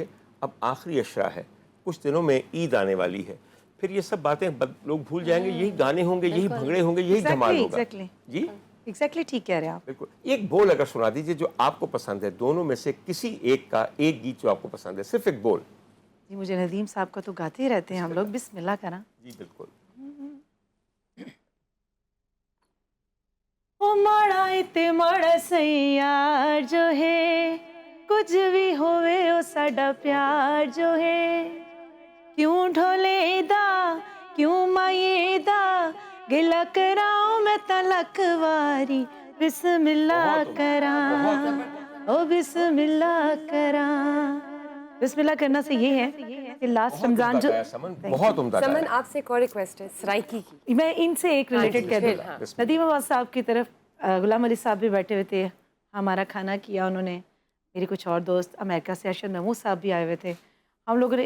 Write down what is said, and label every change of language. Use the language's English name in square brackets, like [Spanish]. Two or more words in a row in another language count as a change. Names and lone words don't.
[Urdu] اب آخری اشرا ہے, کچھ دنوں میں عید آنے والی ہے, پھر یہ سب باتیں لوگ بھول جائیں گے. یہی گانے ہوں گے, یہی بھنگڑے ہوں گے, یہی دھمال ہوگا. جی ایگزیکٹلی ٹھیک کہہ رہے ہیں آپ. بالکل. ایک بول اگر سنا دیجئے جو آپ کو پسند ہے, دونوں میں سے کسی ایک کا ایک گیت جو آپ کو پسند ہے, صرف ایک بول. جی مجھے ندیم صاحب کا تو گاتے ہی رہتے ہیں ہم لوگ. بسم اللہ کرا. جی بالکل. [Saraiki] او ماڑا تے ماڑا سیار جو ہے, کچھ بھی ہوئے او ساڈا پیار جو ہے, کیوں ڈھولے دا کیوں مائے دا گلا کراؤں میں تلک واری, بسم اللہ کراں او بسم اللہ کراں. [Urdu] بسم اللہ کرنا سے یہ ہے کہ لاسٹ رمضان جو بہت عمدہ. سمن آپ سے ایک اور ریکویسٹ ہے سرائکی کی. میں ان سے ایک ریلیٹڈ کہہ دوں. ندیم عباس صاحب کی طرف غلام علی صاحب بھی بیٹھے ہوئے تھے, ہمارا کھانا کیا انہوں نے, میرے کچھ اور دوست امریکہ سے ارشد محمود صاحب بھی آئے ہوئے تھے, ہم لوگوں نے.